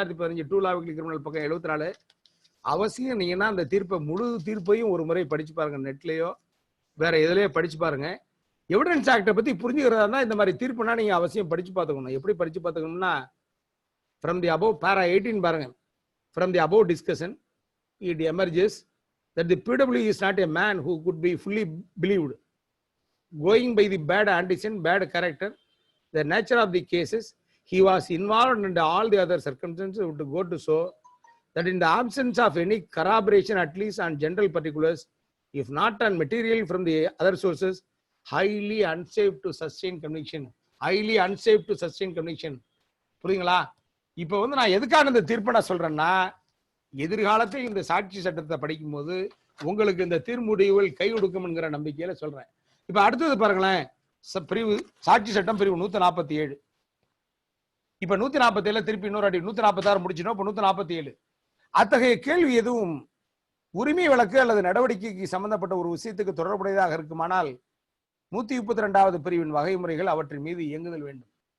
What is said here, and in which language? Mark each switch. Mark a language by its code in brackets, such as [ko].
[ta] 2015 2 லா weekly criminal பக்கம் 74 அவசியம் நீங்கன்னா அந்த தீர்ப்பை முழு தீர்ப்பையும் ஒரு முறை படிச்சு பாருங்க, நெட்லயோ வேற எதுலயோ படிச்சு பாருங்க. எவிடன்ஸ் ஆக்டை பத்தி புரிஞ்சுக்கிறதா இருந்தா இந்த மாதிரி தீர்ப்புனா நீங்க அவசியம் படிச்சு பார்த்துக்கணும். எப்படி படிச்சு பார்த்துக்கணும்னா, [en] from the above [ta] para 18 பாருங்க. [en] From the above discussion it emerges that the PW is not a man who could be fully believed, going by the bad antecedent, bad character, the nature of the cases he was involved, and all the other circumstances would go to show that in the absence of any corroboration, at least on general particulars, if not on material from the other sources, highly unsafe to sustain conviction. Highly unsafe to sustain conviction. [ta] புரியுங்களா? இப்ப வந்து நான் எதுக்காக இந்த தீர்ப்பை நான் சொல்றேன்னா, எதிர்காலத்தில் இந்த சாட்சி சட்டத்தை படிக்கும் போது உங்களுக்கு இந்த தீர்முடிவுகள் கை கொடுக்கும் என்கிற நம்பிக்கையில சொல்றேன். இப்ப அடுத்தது பாருங்களேன், பிரிவு சாட்சி சட்டம் பிரிவு 147. இப்ப 147 திருப்பி இன்னொரு அடி 146 முடிச்சிடும். இப்ப 147 அத்தகைய கேள்வி எதுவும் உரிமை வழக்கு அல்லது நடவடிக்கைக்கு சம்பந்தப்பட்ட ஒரு விஷயத்துக்கு தொடர்புடையதாக இருக்குமானால் 132வது பிரிவின் வகைமுறைகள் அவற்றின் மீது இயங்குதல் வேண்டும்.